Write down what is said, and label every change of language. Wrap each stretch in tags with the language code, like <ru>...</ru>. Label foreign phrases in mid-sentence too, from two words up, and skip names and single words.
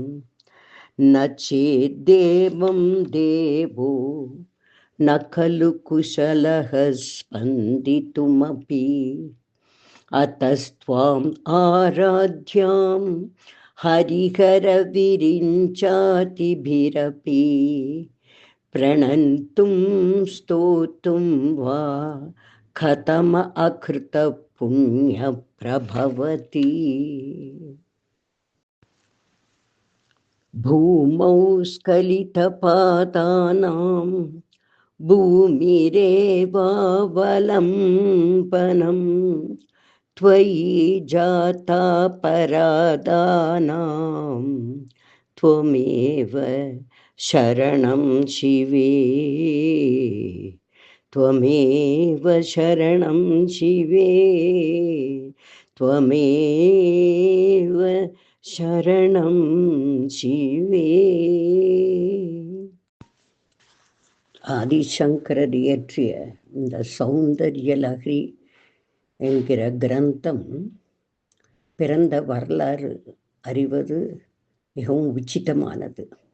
<sa>न चेदेवं देवो न खलु कुशलः स्पन्दितुमपि अतस्त्वाम् आराध्यां हरिहर विरिञ्चादिभिरपि प्रणन्तुं स्तोतुं वा कथम अकृत पुण्य प्रभवति. भूमौ स्खलित पादानां भूमिरेवावलम्बनम् त्वयि जाता परादानां त्वमेव शरणं शिवे, त्वमेव शरणं शिवे, त्वमेव शरणं शिवे.</sa> <ta>ஆதிசங்கரர் இயற்றிய இந்த சௌந்தர்ய லஹரி என்கிற கிரந்தம் பிறந்த வரலாறு அறிவது மிகவும் உச்சிதமானது.</ta>